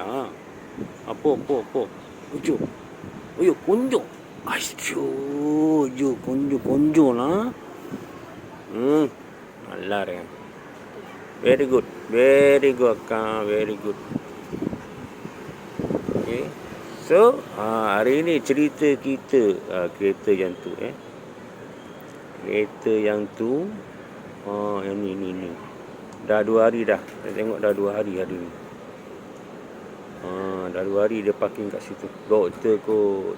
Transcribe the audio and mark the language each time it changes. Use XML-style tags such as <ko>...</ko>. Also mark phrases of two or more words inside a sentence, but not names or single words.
<ta>போ. ஐயோ கொஞ்சம் கொஞ்சம்னா நல்லா இருக்கேன்.</ta> <en>very good அக்கா, very good. Okay.</en> <ms>So hari ini cerita kita kereta yang tu kereta yang tu yang ni dah 2 hari dah. Saya tengok dah 2 hari hari ni. Dah 2 hari dia parking kat situ. Doktor kot.</ms>